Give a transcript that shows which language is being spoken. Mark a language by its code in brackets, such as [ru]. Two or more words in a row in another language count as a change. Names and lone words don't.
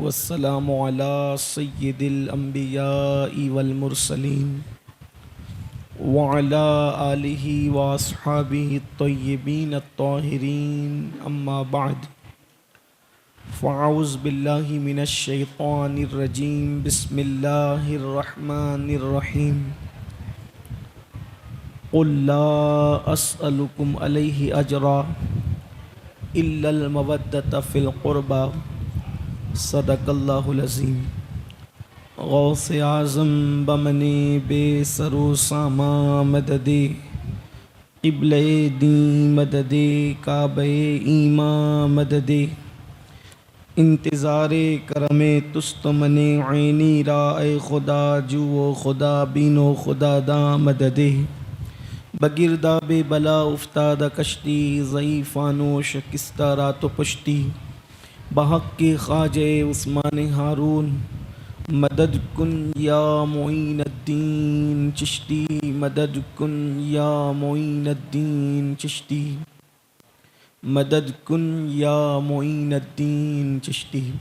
[ar] والسلام علی سید الانبیاء والمرسلین وعلی آلہ واصحابہ الطیبین الطاہرین اما بعد فاعوذ باللہ من الشیطان الرجیم بسم اللہ الرحمن الرحیم قل لا اسألکم علیہ اجرا الا المودۃ فی القربى صدق اللہ العظیم۔ [fa] غوث اعظم بمن بے سر و ساما مدد قبلہ دین مدد کعبہ ایمان مدد انتظار کرم تست من عینی را اے خدا جو و خدا بین و خدا دا مدد بگرداب بلا افتاد کشتی ضعیفان و شکستہ رات و پشتی بحق کے خواجہ عثمان ہارون مدد کن یا معین الدین چشتی مدد کن یا معین الدین چشتی مدد کن یا معین الدین چشتی۔